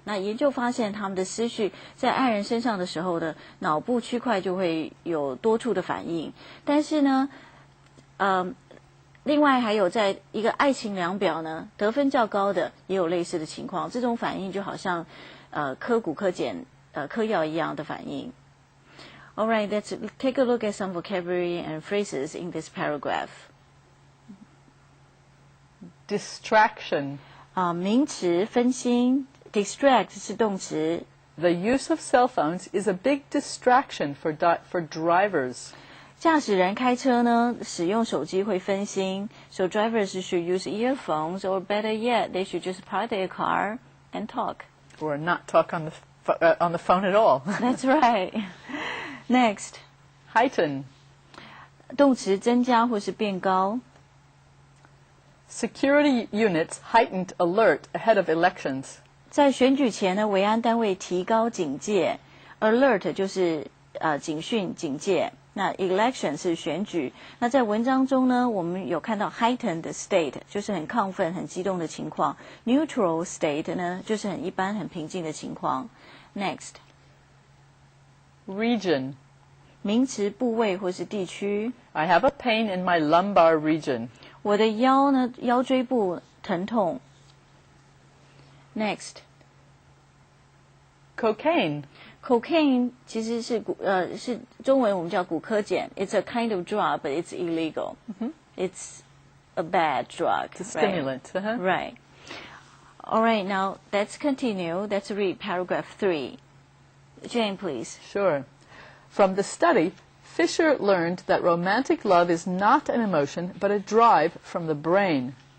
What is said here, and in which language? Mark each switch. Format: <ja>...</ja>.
<zh>那研究发现他们的思绪在爱人身上的时候的脑部区块就会有多处的反应，但是呢另外还有在一个爱情量表呢得分较高的也有类似的情况，这种反应就好像嗑骨科碱嗑药一样的反应。</zh> <en>Alright, let's take a look at some vocabulary and phrases in this paragraph. Distraction.</en> <zh>名词分心 distract 是动词。</zh> <en>The use of cell phones is a big distraction for drivers.</en> <zh>驾驶人开车呢使用手机会分心</zh> <en>so drivers should use earphones or better yet they should just park their car and talk. Or not talk on the phone at all. That's right. Next. Heighten.</en> <zh>动词增加或是变高。</zh> <en>Security units heightened alert ahead of elections.</en> <zh>在选举前呢，维安单位提高警戒。Alert 就是警讯、警戒。那 election 是选举。那在文章中呢，我们有看到 heightened state 就是很亢奋、很激动的情况。 Neutral state 呢就是很一般、很平静的情况。</zh> <en>Next. Region.</en> <zh>名词部位或是地区。</zh> <en>I have a pain in my lumbar region.</en> <zh>我的腰呢，腰椎部疼痛。</zh> <en>Next. Cocaine.</en> <zh>Cocaine 其实是是中文我们叫骨科碱。</zh> <en>It's a kind of drug, but it's illegal. It's a bad drug. It's a stimulant. Right. Right. All right, now let's continue. Let's read paragraph 3. Jane, please. Sure. From the study, Fisher learned that romantic love is not an emotion, but a drive from the brain.</en>